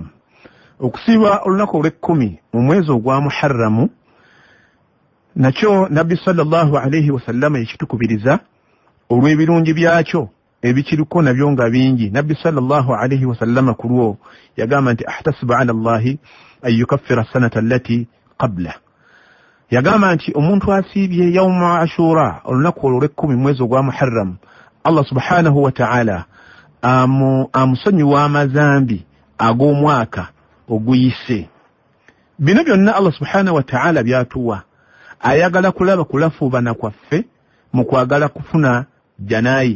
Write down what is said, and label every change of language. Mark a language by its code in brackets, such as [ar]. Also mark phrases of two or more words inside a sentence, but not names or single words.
[lg] Okusiiba olunaku olw'10 mu mwezi ogwa Muharramu nakyo Nabbi [ar] صلى الله عليه وسلم [lg] yekitukubiriza olw'ebirungi byakyo ebikiriko nabyo nga bingi. Nabbi [ar] صلى الله عليه وسلم [lg] ku lwo yagamba nti [ar] أحتسب على الله أن يكفر السنة التي قبل. [lg] Yagamba nti omuntu asiibye [ar] يوم عاشوراء [lg] olunaku olw'10 mwezi ogwa Muharram, [ar] الله سبحانه وتعالى [lg] amusonyiwa amazambi ag'omwaka oguyise. Bino byonna [ar] الله سبحانه وتعالى [lg] byatuwa, ayagala kulaba kulafuubana kwaffe mu kwagala kufuna janayi.